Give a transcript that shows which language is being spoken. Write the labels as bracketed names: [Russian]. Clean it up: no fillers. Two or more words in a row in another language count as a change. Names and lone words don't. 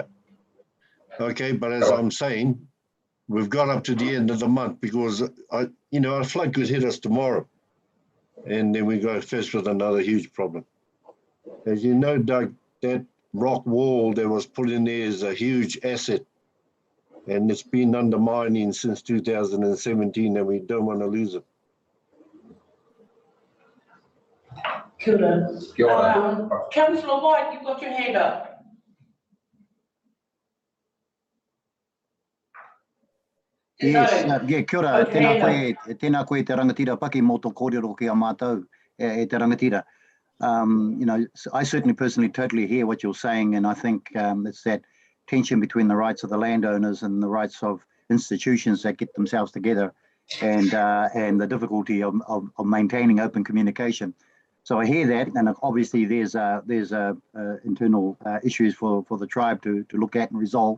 [English] Okay, but as I'm saying, we've got up to the end of the month, because a flood could hit us tomorrow, and then we go faced with another huge problem. As you know, Doug, that rock wall that was put in there is a huge asset, and it's been undermining since 2017, and we don't want to lose it. [Māori] Kia ora. Kia ora. [English] Councillor White, you've got your hand up. Yes, [Māori] kia ora, tēnā koe te rangatira Paki mō tō kōrero ki a mātou te rangatira. [English] I certainly personally totally hear what you're saying, and I think it's that tension between the rights of the landowners and the rights of institutions that get themselves together, and the difficulty of maintaining open communication. So I hear that, and obviously there's internal issues for the tribe to look at and resolve.